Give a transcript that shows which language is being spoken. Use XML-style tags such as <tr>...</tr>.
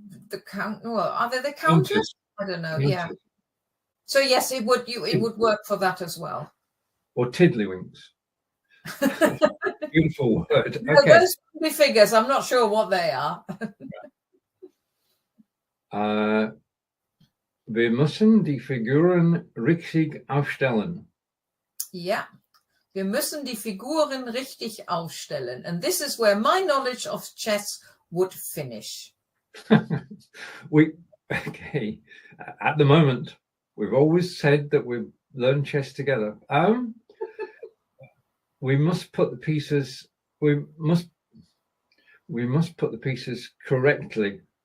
<en>The count, well, are they the counters? I don't know. Yeah. So yes, it would work for that as well. Or tiddlywinks. Beautiful word. No, okay. Those would be figures. I'm not sure what they are.</en> <de>Wir müssen die Figuren richtig aufstellen.</de> <en>Yeah.</en> <de>Wir müssen die Figuren richtig aufstellen.</de> <en>And this is where my knowledge of chess would finish. Okay. At the moment, we've always said that we learn chess together. We must put the pieces. We must put the pieces correctly.</en>